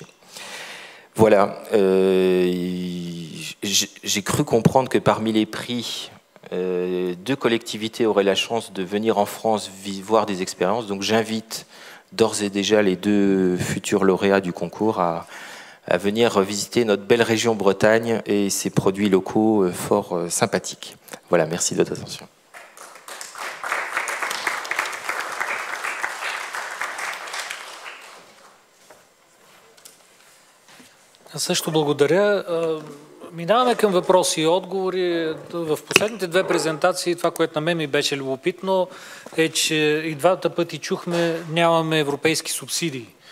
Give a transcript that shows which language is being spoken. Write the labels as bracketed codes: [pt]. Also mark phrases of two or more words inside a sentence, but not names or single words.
[fr] Voilà, j'ai cru comprendre que parmi les prix, 2 collectivités auraient la chance de venir en France voir des expériences. Donc j'invite d'ores et déjà les 2 futurs lauréats du concours à venir visiter notre belle région Bretagne et ses produits locaux fort sympathiques. Voilà, merci de votre attention. [bg] Също благодаря. Минаваме към въпроси и отговори. В последните 2 презентации това, което на мен ми беше любопитно, е, че и двата пъти чухме, нямаме европейски субсидии.